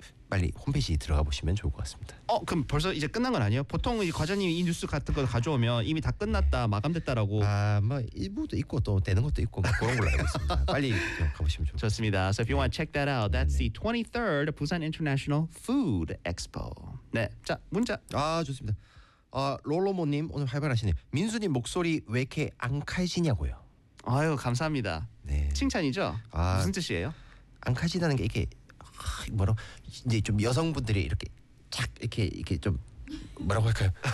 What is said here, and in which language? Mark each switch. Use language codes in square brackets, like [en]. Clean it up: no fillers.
[ko] 빨리 홈페이지 들어가 보시면 좋을 것 같습니다. 어, 그럼 벌써 이제 끝난 건 아니에요? 보통 이 과장님 이 뉴스 같은 거 가져오면 이미 다 끝났다, 네. 마감됐다라고. 아, 뭐 일부도 있고 또 되는 것도 있고 막 그런 걸로 알고 있습니다. 빨리 가보시면 좋을 좋습니다. 것 같습니다. [en] So if you want to check that out, that's the 23rd Busan International Food Expo. [ko] 네, 자 문자. 아, 좋습니다. 아, 롤로모님 오늘 활발하시네. 민수님 목소리 왜 이렇게 안 칼지냐고요. 아유, 감사합니다. 네. 칭찬이죠? 아, 무슨 뜻이에요? 안 칼진다는 게 이렇게 뭐라 이제 좀 여성분들이 이렇게 착 이렇게 좀 뭐라고 할까요?